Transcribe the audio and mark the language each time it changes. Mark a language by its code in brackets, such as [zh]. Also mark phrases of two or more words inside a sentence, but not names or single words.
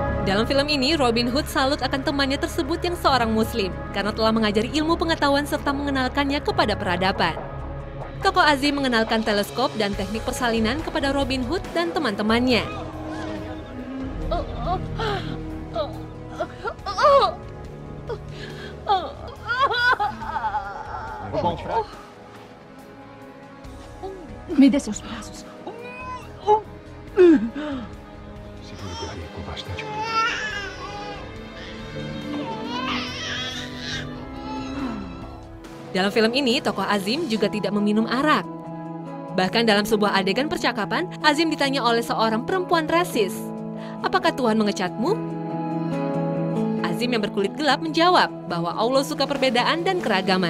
[id] Dalam film ini, Robin Hood salut akan temannya tersebut yang seorang muslim karena telah mengajari ilmu pengetahuan serta mengenalkannya kepada peradaban. Tokoh Azim mengenalkan teleskop dan teknik persalinan kepada Robin Hood dan teman-temannya. [pt] Me dê seus braços. Segure o bebê com bastante cuidado. [id] Dalam film ini, tokoh Azim juga tidak meminum arak. Bahkan dalam sebuah adegan percakapan, Azim ditanya oleh seorang perempuan rasis, "Apakah Tuhan mengecatmu?" Azim yang berkulit gelap menjawab bahwa Allah suka perbedaan dan keragaman.